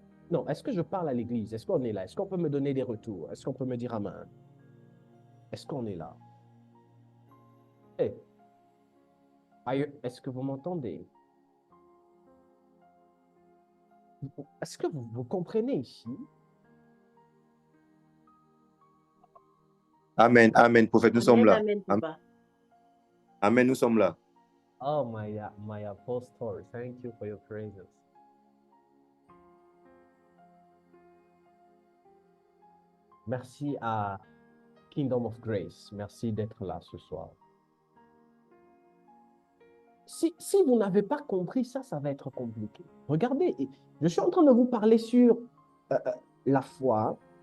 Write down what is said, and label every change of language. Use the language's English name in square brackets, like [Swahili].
[French] Non, est-ce que je parle à l'église? Est-ce qu'on est là? Est-ce qu'on peut me donner des retours? Est-ce qu'on peut me dire amen? Est-ce qu'on est là? Hey. Est-ce que vous m'entendez? Est-ce que vous comprenez ici? Amen, amen, prophète, nous sommes là. Amen, papa. Amen, nous sommes là. [English] Oh, my apostle, thank you for your praises. [French] Merci à Kingdom of Grace. Merci d'être là ce soir. Si vous n'avez pas compris ça, ça va être compliqué. Regardez, je suis en train de vous parler sur la foi.